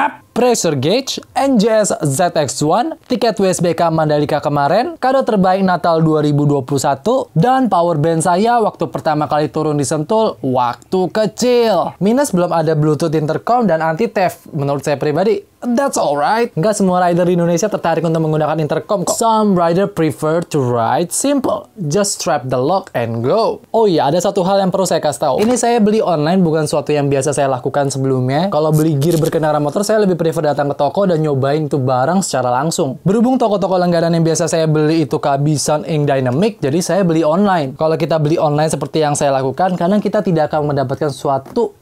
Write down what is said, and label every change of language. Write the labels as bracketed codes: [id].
[id] Pressure gauge, NJS ZX1, tiket WSBK Mandalika kemarin, kado terbaik Natal 2021, dan power band saya waktu pertama kali turun di Sentul, waktu kecil. Minus belum ada Bluetooth intercom dan anti-theft. Menurut saya pribadi, [en] that's alright. [id] Nggak semua rider di Indonesia tertarik untuk menggunakan intercom kok. [en] Some rider prefer to ride simple. Just strap the lock and go. [id] Oh iya, ada satu hal yang perlu saya kasih tahu. Ini saya beli online, bukan suatu yang biasa saya lakukan sebelumnya. Kalau beli gear berkendara motor, saya lebih prefer datang ke toko dan nyobain itu barang secara langsung. Berhubung toko-toko langganan yang biasa saya beli itu kehabisan Ink Dynamic, jadi saya beli online. Kalau kita beli online seperti yang saya lakukan, kadang kita tidak akan mendapatkan suatu